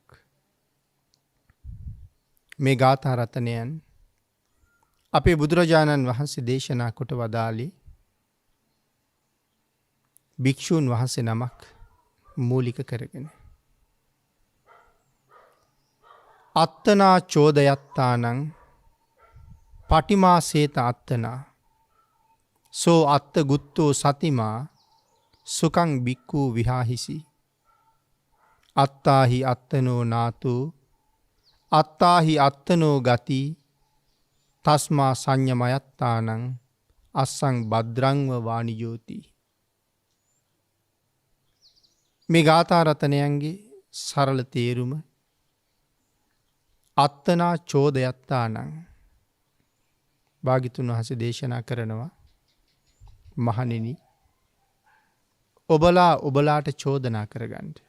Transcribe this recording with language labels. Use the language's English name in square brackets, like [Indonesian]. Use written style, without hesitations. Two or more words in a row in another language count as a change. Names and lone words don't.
[Sinhala] මේ ගාථා රතනයන් අපේ බුදුරජාණන් වහන්සේ දේශනා කොට වදාළේ භික්ෂූන් වහන්සේ නමක් මූලික කරගෙන. [Pali] අත්තනා චෝදයත්තානං පටිමා සේත අත්තනා සෝ අත්ත ගුත්තෝ සතිමා සුකං බික්ඛූ විහාහිසි අත්තාහි අත්තනෝ නාතෝ අත්තාහි අත්තනෝ ගති තස්මා සංයමයත්තානං අස්සං භද්‍රංව වානිජෝති. [Sinhala] මේ ගාථා රතනයන්ගේ සරල තේරුම [Pali] අත්තනා චෝදයත්තානං [Sinhala] භාග්‍යවතුන් වහන්සේ දේශනා කරනවා මහණෙනි ඔබලාට චෝදනා කරගන්න.